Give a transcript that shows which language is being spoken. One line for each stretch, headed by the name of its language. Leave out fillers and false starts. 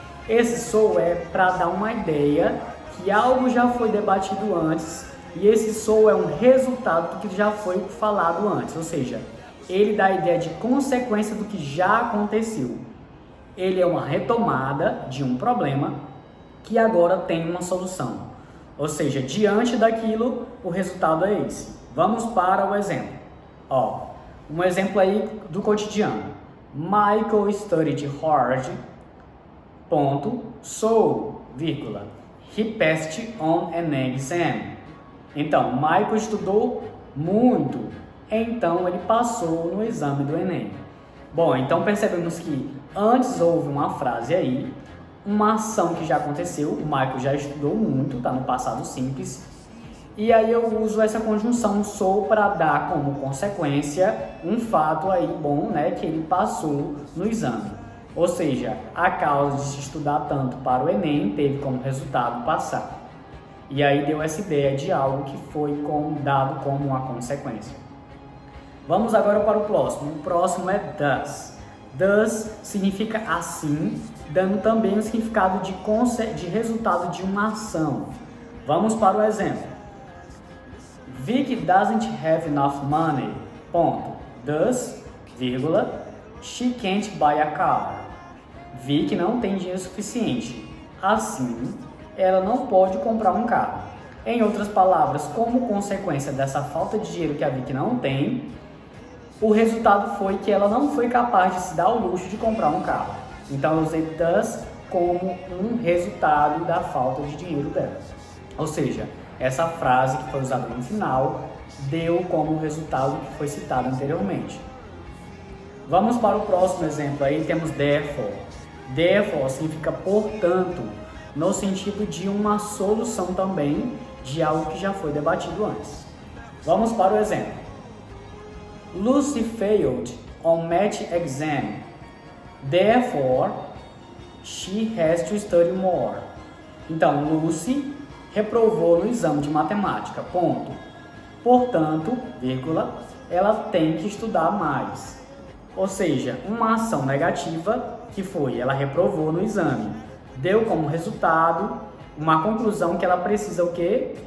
Portuguese: Esse so é para dar uma ideia que algo já foi debatido antes e esse so é um resultado do que já foi falado antes, ou seja, ele dá a ideia de consequência do que já aconteceu. Ele é uma retomada de um problema que agora tem uma solução, ou seja, diante daquilo o resultado é esse. Vamos para o exemplo. Ó, um exemplo aí do cotidiano.
English: Michael studied hard, ponto, so, vírgula, he passed on an exam.
Portuguese: Então, Michael estudou muito, então ele passou no exame do Enem. Bom, então percebemos que antes houve uma frase aí, uma ação que já aconteceu, o Michael já estudou muito, tá no passado simples, e aí eu uso essa conjunção so para dar como consequência um fato aí bom, né, que ele passou no exame. Ou seja, a causa de se estudar tanto para o Enem teve como resultado passar. E aí deu essa ideia de algo que foi dado como uma consequência. Vamos agora para o próximo. O próximo é thus. Thus significa assim, dando também o significado de resultado de uma ação. Vamos para o exemplo.
English: Vicky doesn't have enough money, ponto. Thus, vírgula, she can't buy a car.
Portuguese: Vicky não tem dinheiro suficiente. Assim, ela não pode comprar um carro. Em outras palavras, como consequência dessa falta de dinheiro que a Vicky não tem, o resultado foi que ela não foi capaz de se dar o luxo de comprar um carro. Então eu usei thus como um resultado da falta de dinheiro dela. Ou seja, essa frase que foi usada no final deu como resultado que foi citado anteriormente. Vamos para o próximo exemplo, aí temos therefore. Therefore significa portanto, no sentido de uma solução também de algo que já foi debatido antes. Vamos para o exemplo.
English: Lucy failed on math exam, therefore she has to study more.
Portuguese: Então, Lucy reprovou no exame de matemática, ponto. Portanto, vírgula, ela tem que estudar mais. Ou seja, uma ação negativa que foi, ela reprovou no exame. Deu como resultado uma conclusão que ela precisa o quê?